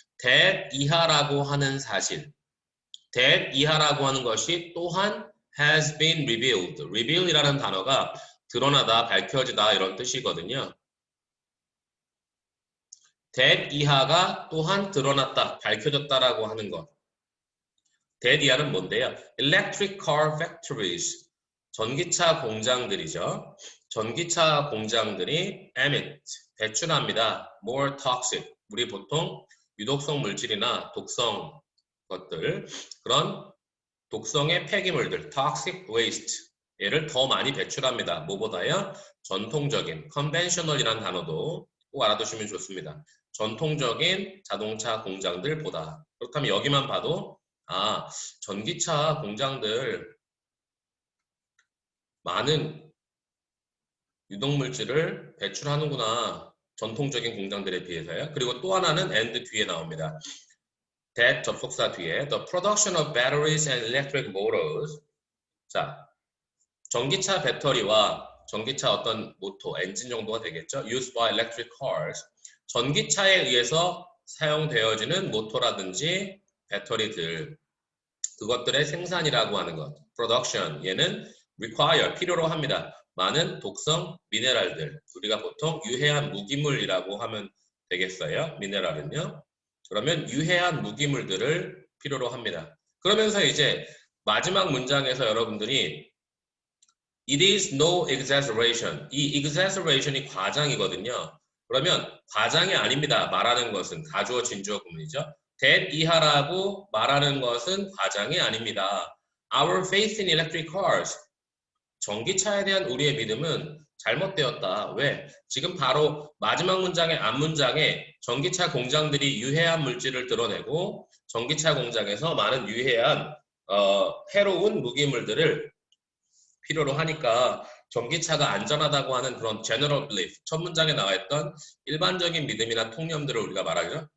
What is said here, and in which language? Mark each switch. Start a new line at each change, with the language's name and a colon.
Korean: that 이하라고 하는 사실 that 이하라고 하는 것이 또한
English: has been revealed.
Korean: reveal이라는 단어가 드러나다, 밝혀지다 이런 뜻이거든요. that 이하가 또한 드러났다, 밝혀졌다라고 하는 것. that 이하는 뭔데요?
English: Electric car factories.
Korean: 전기차 공장들이죠. 전기차 공장들이 emit, 배출합니다.
English: more toxic.
Korean: 우리 보통 유독성 물질이나 독성 것들, 그런 독성의 폐기물들,
English: toxic waste.
Korean: 얘를 더 많이 배출합니다. 뭐보다요? 전통적인, conventional이라는 단어도 꼭 알아두시면 좋습니다. 전통적인 자동차 공장들보다. 그렇다면 여기만 봐도 전기차 공장들 많은 유독물질을 배출하는구나. 전통적인 공장들에 비해서요. 그리고 또 하나는 and 뒤에 나옵니다.
English: that
Korean: 접속사 뒤에
English: the production of batteries and electric motors.
Korean: 자, 전기차 배터리와 전기차 어떤 모터, 엔진 정도가 되겠죠.
English: used by electric cars.
Korean: 전기차에 의해서 사용되어지는 모터라든지 배터리들. 그것들의 생산이라고 하는 것. production. 얘는 require. 필요로 합니다. 많은 독성 미네랄들. 우리가 보통 유해한 무기물이라고 하면 되겠어요. 미네랄은요. 그러면 유해한 무기물들을 필요로 합니다. 그러면서 이제 마지막 문장에서 여러분들이
English: It is no exaggeration.
Korean: 이 exaggeration이 과장이거든요. 그러면 과장이 아닙니다. 말하는 것은 가주어 진주어 구문이죠. that 이하라고 말하는 것은 과장이 아닙니다.
English: Our faith in electric cars.
Korean: 전기차에 대한 우리의 믿음은 잘못되었다. 왜? 지금 바로 마지막 문장의 앞문장에 전기차 공장들이 유해한 물질을 드러내고 전기차 공장에서 많은 유해한 해로운 무기물들을 필요로 하니까 전기차가 안전하다고 하는 그런
English: general belief,
Korean: 첫 문장에 나와 있던 일반적인 믿음이나 통념들을 우리가 말하죠.